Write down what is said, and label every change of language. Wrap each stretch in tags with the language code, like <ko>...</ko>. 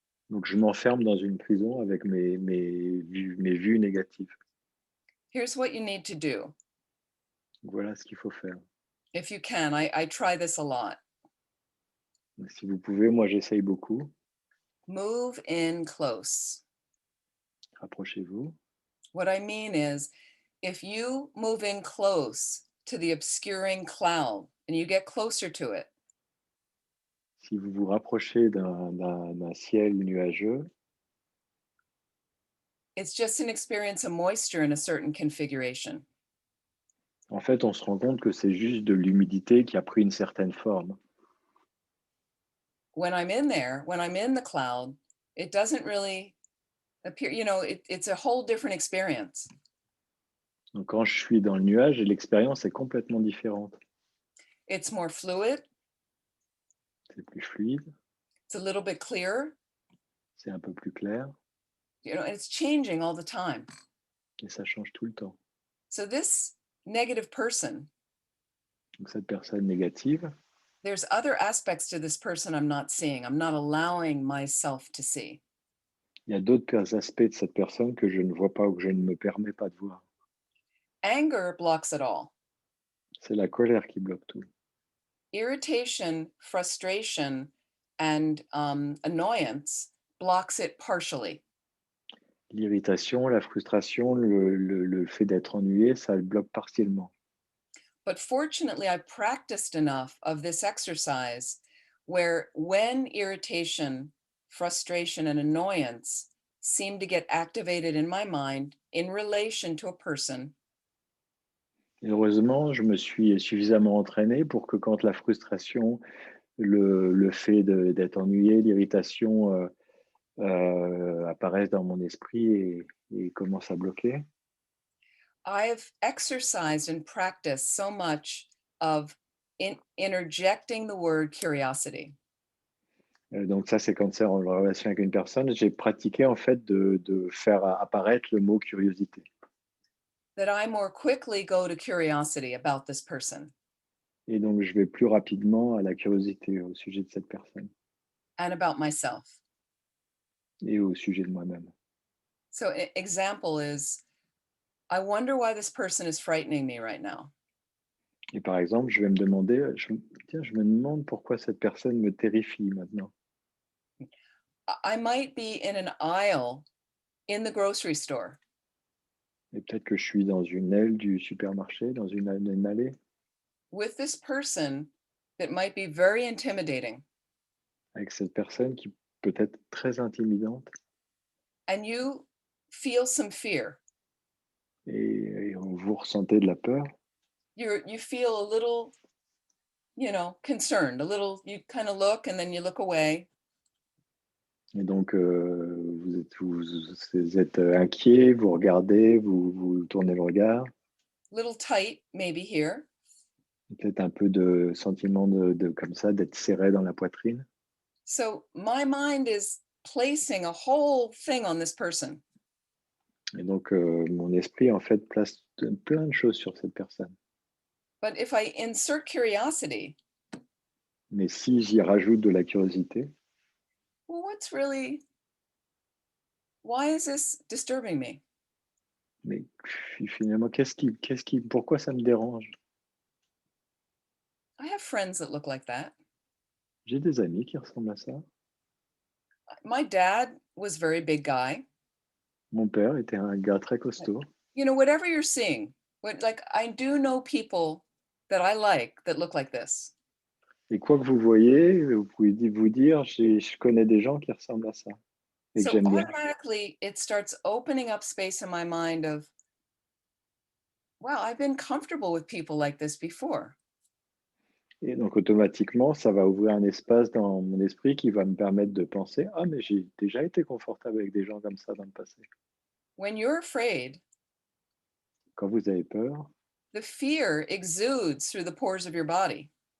<fr>Donc je m'enferme dans une prison avec mes vues négatives.</fr> <en>Here's what you need to do.</en> <fr>Donc, voilà ce qu'il faut faire.</fr> <en>If you can, I try this a lot.</en> <fr>Donc, si vous pouvez, moi j'essaye beaucoup.</fr> <en>Move in close.</en> <fr>Rapprochez-vous.</fr> <en>What I mean is, if you move in close to the obscuring cloud and you get closer to it,</en> <fr>Si vous vous rapprochez d'un ciel nuageux,</fr> <en>it's just an experience of moisture in a certain configuration.</en> <fr>en fait, on se rend compte que c'est juste de l'humidité qui a pris une certaine forme.</fr> <en>When I'm in there, when I'm in the cloud, it doesn't really appear, it's a whole different experience.</en> <fr>Donc quand je suis dans le nuage, l'expérience est complètement différente.</fr> <en>It's more fluid,</en> <fr>C'est plus fluide,</fr> <en>it's a little bit clearer,</en> <fr>c'est un peu plus clair</fr> <en>and it's changing all the time.</en> <fr>et ça change tout le temps.</fr> <en>So this negative person,</en> <fr>Donc cette personne négative,</fr> <en>there's other aspects to this person I'm not seeing. I'm not allowing myself to see.</en> <fr>il y a d'autres aspects de cette personne que je ne vois pas ou que je ne me permets pas de voir.</fr> <en>Anger blocks it all.</en> <fr>C'est la colère qui bloque tout.</fr> <en>Irritation, frustration, and annoyance blocks it partially.</en> <fr>L'irritation, la frustration, le fait d'être ennuyé, ça le bloque partiellement.</fr> <en>But fortunately, I practiced enough of this exercise where when irritation, frustration, and annoyance seem to get activated in my mind in relation to a person,</en> <fr>Et heureusement, je me suis suffisamment entraîné pour que quand la frustration, le fait d'être ennuyé, l'irritation apparaissent dans mon esprit et commencent à bloquer.</fr> <en>I've exercised and practiced so much of interjecting the word curiosity.</en> <fr>Donc ça, c'est quand c'est en relation avec une personne. J'ai pratiqué en fait de faire apparaître le mot curiosité.</fr> <en>That I more quickly go to curiosity about this person</en> <fr>Et donc, je vais plus rapidement à la curiosité au sujet de cette personne</fr> <en>and about myself.</en> <fr>et au sujet de moi-même.</fr> <en>So example is, I wonder why this person is frightening me right now.</en> <fr>Et par exemple, je vais me demander, tiens, je me demande pourquoi cette personne me terrifie maintenant.</fr> <en>I might be in an aisle in the grocery store</en> <fr>Et peut-être que je suis dans une aile du supermarché, dans une allée.</fr> <en>with this person that might be very intimidating,</en> <fr>avec cette personne qui peut être très intimidante</fr> <en>and you feel some fear.</en> <fr>et vous ressentez de la peur.</fr> <en>You feel a little, concerned, a little, you kind of look and then you look away.</en> <fr>Et donc, vous êtes inquiet, vous regardez, vous tournez le regard.</fr> <en>Little tight, maybe here.</en> <fr>Peut-être un peu de sentiment comme ça, d'être serré dans la poitrine.</fr> <en>So my mind is placing a whole thing on this person.</en> <fr>Et donc, mon esprit, en fait, place plein de choses sur cette personne.</fr> <en>But if I insert curiosity,</en> <fr>Mais si j'y rajoute de la curiosité,</fr> <en>well, why is this disturbing me?</en> <fr>mais finalement, pourquoi ça me dérange?</fr> <en>I have friends that look like that.</en> <fr>J'ai des amis qui ressemblent à ça.</fr> <en>My dad was a very big guy.</en> <fr>Mon père était un gars très costaud.</fr> <en>Whatever you're seeing, I do know people that I like that look like this.</en> <fr>Et quoi que vous voyez, vous pouvez vous dire, je connais des gens qui ressemblent à ça et que</fr> <en>So</en> <fr>j'aime bien.</fr> <en>automatically it starts opening up space in my mind of, wow, I've been comfortable with people like this before.</en> <fr>Et donc, automatiquement, ça va ouvrir un espace dans mon esprit qui va me permettre de penser, ah, mais j'ai déjà été confortable avec des gens comme ça dans le passé.</fr> <en>When you're afraid,</en> <fr>Quand vous avez peur,</fr> <en>the fear exudes through the pores of your body.</en>